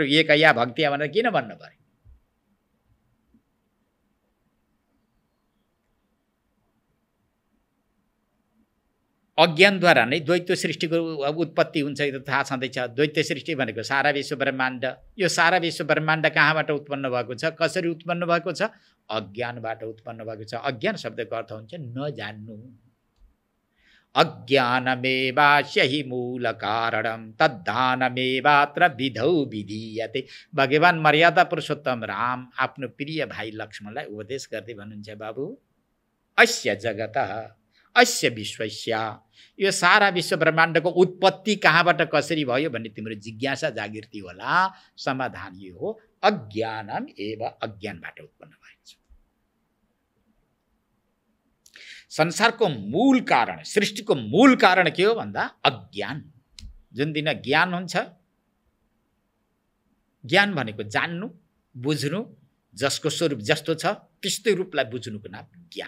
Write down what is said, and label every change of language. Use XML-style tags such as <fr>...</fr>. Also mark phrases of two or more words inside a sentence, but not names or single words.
<ne>एकया भक्ति भनेर किन भन्नु पर्यो? अज्ञानद्वारा नै द्वैत सृष्टिको उत्पत्ति हुन्छ, यो थाहा छँदैछ। द्वैत सृष्टि भनेको सारा विश्व ब्रह्माण्ड। यो सारा विश्व ब्रह्माण्ड कहाँबाट उत्पन्न भएको छ? कसरी उत्पन्न भएको छ? अज्ञानबाट उत्पन्न भएको छ। अज्ञान शब्दको अर्थ हुन्छ नजान्नु।</ne> <sa>अज्ञानमेवास्य हि मूल कारणम तद्धानमेवात्र विधौ विधीयते।</sa> <ne>भगवान मर्यादा पुरुषोत्तम राम आफ्नो प्रिय भाइ लक्ष्मणलाई उपदेश गर्दै भन्नुहुन्छ, बाबु</ne> <sa>अस्य जगतः अस्य विश्वस्य,</sa> <ne>यो सारा विश्व ब्रह्माण्डको उत्पत्ति कहाँबाट कसरी भयो भन्ने तिम्रो जिज्ञासा जागृति होला। समाधान यो हो,</ne> <sa>अज्ञानम एव,</sa> <ne>अज्ञानबाट उत्पन्न भएको छ। संसारको मूल कारण, सृष्टिको मूल कारण के हो भन्दा अज्ञान। जुन दिन ज्ञान हुन्छ, ज्ञान भनेको जान्नु बुझ्नु, जसको स्वरूप जस्तो छ त्यस्तै रूपलाई बुझ्नुको नाम ज्ञान।</ne>